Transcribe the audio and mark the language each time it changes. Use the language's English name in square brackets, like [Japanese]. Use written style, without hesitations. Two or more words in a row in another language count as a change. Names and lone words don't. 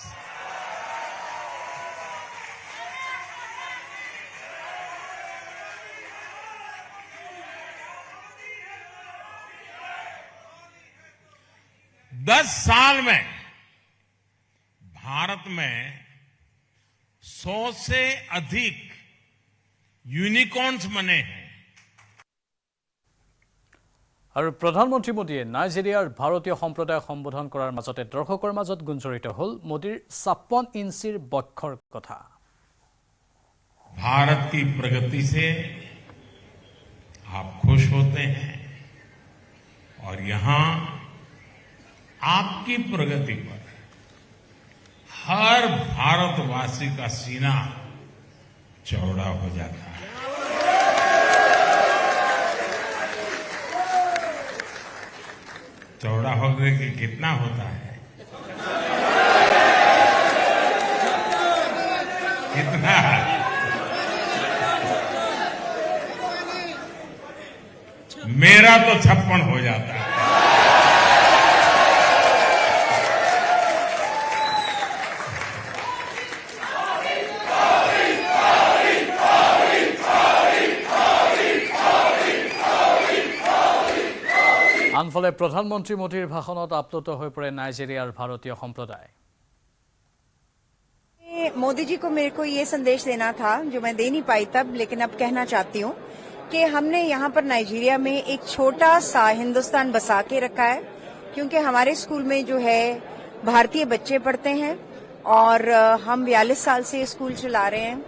[Hindi] दस साल में भारत में 100 से अधिक यूनिकॉर्न्स बने हैं। [Assamese] আৰু প্ৰধানমন্ত্ৰী মোদীয়ে নাইজেৰিয়াৰ ভাৰতীয় সম্প্ৰদায়ক সম্বোধন কৰাৰ মাজতে দৰ্শকৰ মাজত গুঞ্জৰিত হ'ল মোদীৰ 56 ইঞ্চিৰ বক্ষৰ কথা। [Hindi] भारत की प्रगति से आप खुश होते हैं और यहां आपकी प्रगति पर हर भारतवासी का सीना चौड़ा हो जाता है। चौड़ा होने के कितना होता है? कितना? मेरा तो 56 हो जाता है। [Assamese] আনফালে প্ৰধানমন্ত্ৰী মোদীৰ ভাষণত আপ্লুত হৈ পৰে নাইজেৰিয়াৰ ভাৰতীয় সম্প্ৰদায়। [Hindi] मोदी जी को मेरे को ये संदेश देना था जो मैं दे नहीं पाई तब, लेकिन अब कहना चाहती हूँ कि हमने यहाँ पर नाइजीरिया में एक छोटा सा हिंदुस्तान बसा के रखा है, क्योंकि हमारे स्कूल में जो है भारतीय बच्चे पढ़ते हैं और हम 42 साल से स्कूल चला रहे हैं।